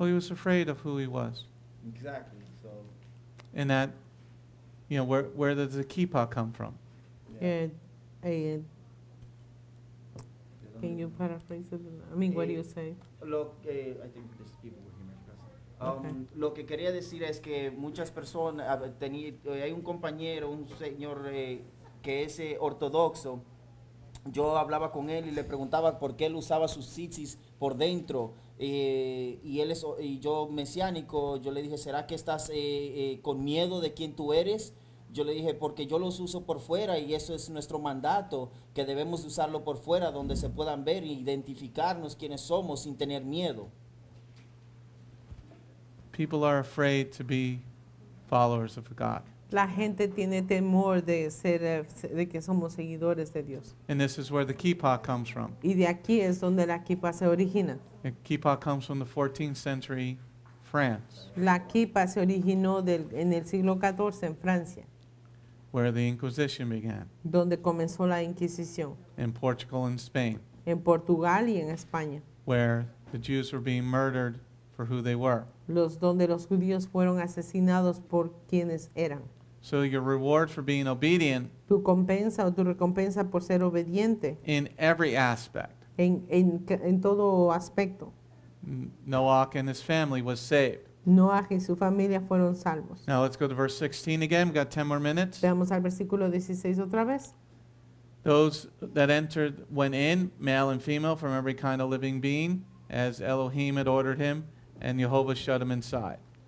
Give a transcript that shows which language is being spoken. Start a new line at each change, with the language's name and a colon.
English: Well, he was afraid of who he was. exactly. So, And that, where does the kippah come from? yeah. Can you paraphrase it? I mean, what do you say? I think these people were here. Okay.
Spanish: Lo que quería decir es que muchas personas, hay un compañero, un señor que es ortodoxo. Yo hablaba con él y le preguntaba por qué él usaba sus tzitzis por dentro. Y yo mesiánico, yo le dije, ¿será que estás con miedo de quién tú eres? Yo le dije, porque yo los uso por fuera y eso es nuestro mandato, que debemos usarlo por fuera donde se puedan ver e identificarnos quiénes somos sin tener miedo.
English: People are afraid to be followers of God.
Spanish: La gente tiene temor de que somos seguidores de Dios.
English: And this is where the kippah comes from.
Spanish: Y de aquí es donde la kippah se origina.
English: The kippah comes from the 14th century France,
Spanish: La kippah se originó en el siglo XIV en Francia,
English: where the Inquisition began,
Spanish: donde comenzó la Inquisición,
English: in Portugal and Spain,
Spanish: en Portugal y en España,
English: where the Jews were being murdered for who they were.
Spanish: donde los judíos fueron asesinados por quienes eran.
English: So your reward for being obedient
Spanish: Tu recompensa por ser obediente
English: in every aspect.
Spanish: en todo aspecto.
English: Noah and his family was saved.
Spanish: Noah y su familia fueron salvos.
English: Now let's go to verse 16 again. We've got 10 more minutes.
Spanish: Veamos al versículo 16 otra vez.
English: Those that entered went in, male and female, from every kind of living being, as Elohim had ordered him, and Jehovah shut him inside.